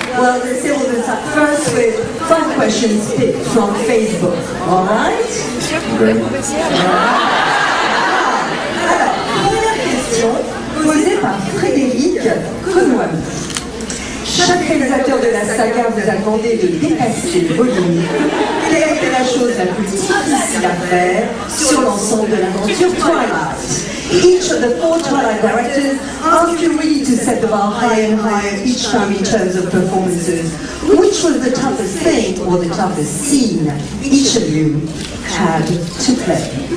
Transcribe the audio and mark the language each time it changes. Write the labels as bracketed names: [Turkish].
[English] Well, let's see, we'll start first with 5 questions picked from Facebook. All right? [French] Alors, première question posée par Frédéric Conouam. Chaque réalisateur de la saga vous a demandé de dépasser vos limites. Quelle a été la chose la plus difficile à faire sur l'ensemble de l'aventure Twilight? [English] Each of the 4 Twilight directors asked you really to set the bar higher and higher each time in terms of performances. Which was the toughest thing or the toughest scene each of you had to play?